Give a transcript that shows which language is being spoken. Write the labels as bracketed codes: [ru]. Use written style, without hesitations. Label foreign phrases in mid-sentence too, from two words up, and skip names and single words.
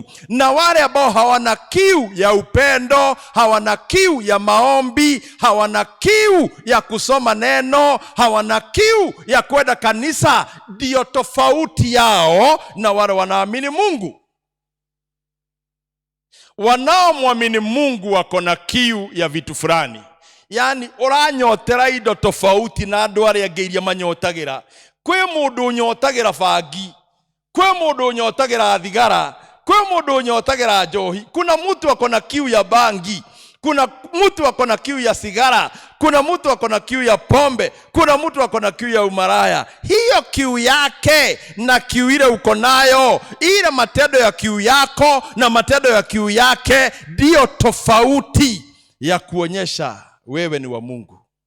[sw] Na wale ambao hawana kiu ya upendo, hawana kiu ya maombi, hawana kiu ya kusoma neno, hawana kiu ya kwenda kanisa, ndio tofauti yao na wale wanaamini Mungu. Wanaomwamini Mungu wako na kiu ya vitu fulani. [ki] Yaani uranyotera indo tofauti na andu aria angi iria manyotagira. Kwe mundu unyotagira bangi, kwe mundu unyotagira thigara, kwe mundu unyotagira njohi. [sw] Kuna mtu ako na kiu ya bangi, kuna mtu ako na kiu ya sigara. kuna mtu ako na kiu ya pombe, kuna mtu ako na kiu ya umaraya. Hiyo kiu yake na kiu ile uko nayo, ile matendo ya kiu yako na matendo ya kiu yake ndio tofauti ya kuonyesha wewe ni wa Mungu.